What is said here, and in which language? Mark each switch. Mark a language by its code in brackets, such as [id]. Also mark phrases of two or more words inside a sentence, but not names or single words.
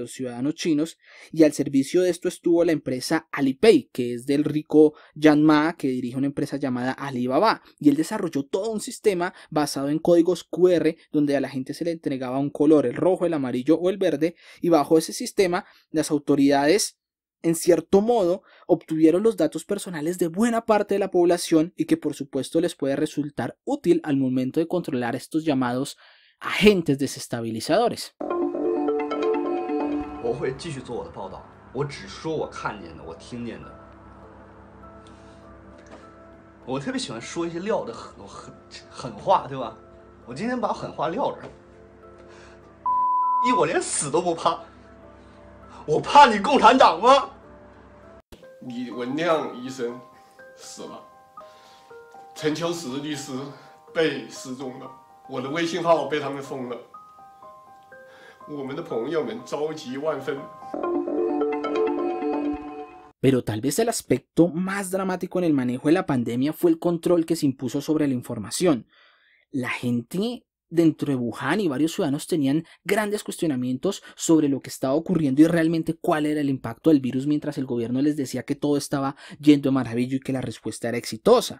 [es] los ciudadanos chinos, y al servicio de esto estuvo la empresa Alipay, que es del rico Jack Ma, que dirige una empresa llamada Alibaba, y él desarrolló todo un sistema basado en códigos QR donde a la gente se le entregaba un color, el rojo, el amarillo o el verde, y bajo ese sistema las autoridades en cierto modo, obtuvieron los datos personales de buena parte de la población y que por supuesto les puede resultar útil al momento de controlar estos llamados agentes desestabilizadores. [zh] 我会继续做我的报道，我只说我看见的，我听见的。我特别喜欢说一些撂的狠话，对吧？我今天把狠话撂这儿，我连死都不怕。我怕你共产党吗？李文亮医生死了，陈秋实律师被失踪了，我的微信号被他们封了，我们的朋友们着急万分。 [es] Pero tal vez el aspecto más dramático en el manejo de la pandemia fue el control que se impuso sobre la información. La gente dentro de Wuhan y varios ciudadanos tenían grandes cuestionamientos sobre lo que estaba ocurriendo y realmente cuál era el impacto del virus, mientras el gobierno les decía que todo estaba yendo de maravilla y que la respuesta era exitosa.